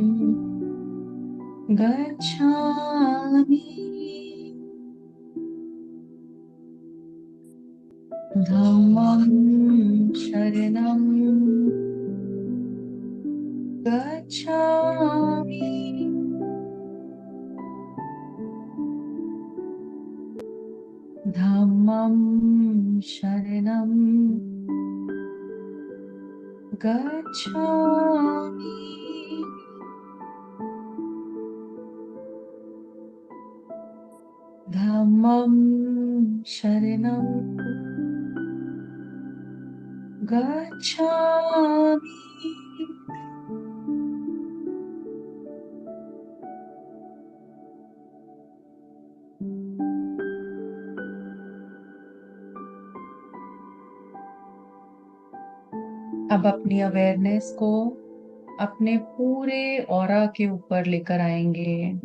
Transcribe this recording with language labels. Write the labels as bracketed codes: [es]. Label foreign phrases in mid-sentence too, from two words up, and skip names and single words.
[pi] गच्छामि, धम्मं शरणं गच्छामि, धम्मं शरणं गच्छामि। धम्मं शरणं गच्छामि। [hi] अब अपनी अवेयरनेस को अपने पूरे ऑरा के ऊपर लेकर आएंगे।